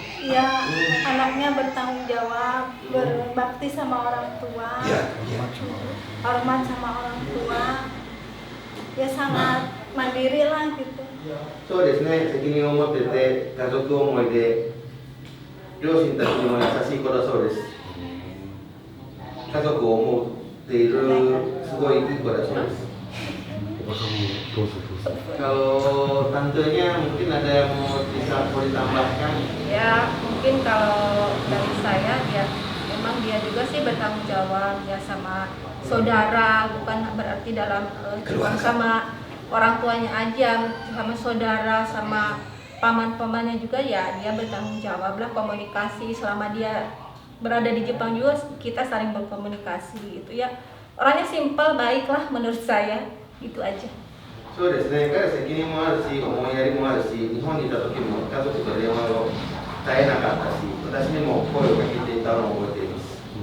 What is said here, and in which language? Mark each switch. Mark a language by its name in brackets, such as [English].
[Indonesian] Ya, anaknya bertanggung jawab, berbakti sama orang tua, hormat sama orang tua, ya sangat mandiri lah gitu. [Japanese] そうですね、責任を持ってて、家族思いで、両親たちにも優しい子だそうです。家族を思っている、すごいいい子だそうです。おばさんもどうぞどうぞ。 [Indonesian] Kalau tantenya mungkin ada yang mau ditambahkan. Ya mungkin kalau dari saya ya memang dia juga sih bertanggung jawab ya sama saudara, bukan berarti dalam cuma sama orang tuanya aja, sama saudara, sama paman-pamannya juga ya dia bertanggung jawab lah, komunikasi selama dia berada di Jepang juga kita saling berkomunikasi gitu ya. Orangnya simpel, baik lah menurut saya, itu aja. [Japanese] そうですね、彼は責任もあるし、思いやりもあるし、日本にいた時も家族と電話を絶えなかったし、私にも声をかけていたのを覚えています。